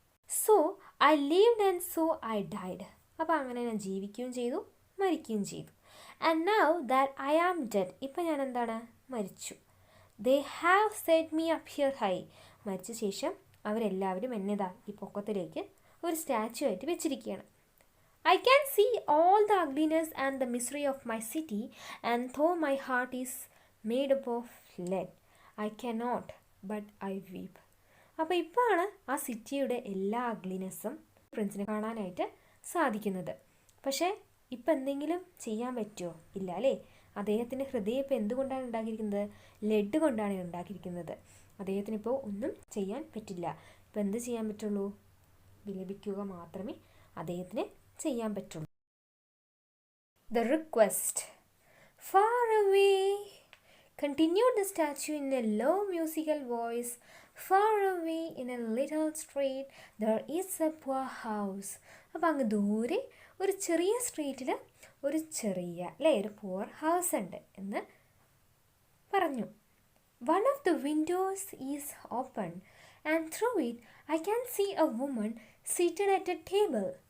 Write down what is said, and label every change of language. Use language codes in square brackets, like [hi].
[en] So I lived and so I died. [ml] അപ്പോൾ അങ്ങനെ ഞാൻ ജീവിക്കുകയും ചെയ്തു, മരിക്കുകയും ചെയ്തു. [en] And now that I am dead. [ml] ഇപ്പം ഞാൻ എന്താണ്? മരിച്ചു. [en] They have set me up here high. [ml] മരിച്ച ശേഷം അവരെല്ലാവരും എന്നതാ ഈ പൊക്കത്തിലേക്ക് ഒരു സ്റ്റാച്ചു ആയിട്ട് വെച്ചിരിക്കുകയാണ്. [en] I can see all the ugliness and the misery of my city, and though my heart is made up of lead, I cannot but I weep. [ml] അപ്പോൾ ഇപ്പോഴാണ് ആ സിറ്റിയുടെ എല്ലാ അഗ്ലിനെസ്സും പ്രിൻസിനെ കാണാനായിട്ട് സാധിക്കുന്നത്. പക്ഷേ ഇപ്പം എന്തെങ്കിലും ചെയ്യാൻ പറ്റുമോ? ഇല്ല അല്ലേ? അദ്ദേഹത്തിൻ്റെ ഹൃദയം ഇപ്പോൾ എന്തുകൊണ്ടാണ് ഉണ്ടാക്കിയിരിക്കുന്നത്? ലെഡ് കൊണ്ടാണ് ഉണ്ടാക്കിയിരിക്കുന്നത്. അദ്ദേഹത്തിനിപ്പോൾ ഒന്നും ചെയ്യാൻ പറ്റില്ല. ഇപ്പം എന്ത് ചെയ്യാൻ പറ്റുള്ളൂ? വിലപിക്കുക മാത്രമേ അദ്ദേഹത്തിന് ചെയ്യാൻ പറ്റുള്ളൂ. [en] The request. Far away, continued the statue in a low musical voice. Far away in a little street there is a poor house. [ml] അപ്പം അങ്ങ് ദൂരെ ഒരു ചെറിയ സ്ട്രീറ്റിൽ ഒരു ചെറിയ അല്ലേ ഒരു പുവർ ഹൗസ് ഉണ്ട് എന്ന് പറഞ്ഞു. [en] One of the windows is open and through it I can see a woman seated at a table.